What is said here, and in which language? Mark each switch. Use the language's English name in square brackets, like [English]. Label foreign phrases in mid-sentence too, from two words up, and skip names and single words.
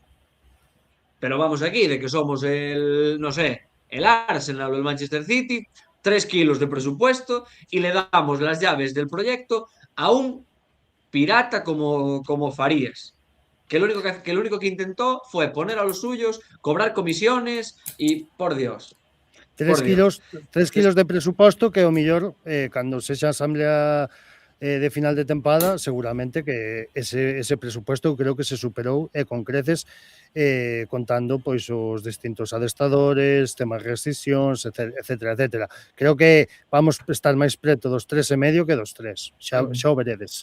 [Spanish] Pero vamos aquí, de que somos no sé, el Arsenal o el Manchester City, 3 kilos de presupuesto y le damos las llaves del proyecto a un pirata como Farías. Que lo único que intentó fue poner a los suyos, cobrar comisiones y, por Dios. [Galician] 3 kilos de presuposto que o millor cando sexa a asamblea de final de tempada, seguramente que ese presupuesto creo que se superou con creces, contando pois os distintos adestadores, temas de rescisións, etcétera, etcétera. Creo que vamos estar máis preto dos 3,5 que dos 3, xa o veredes.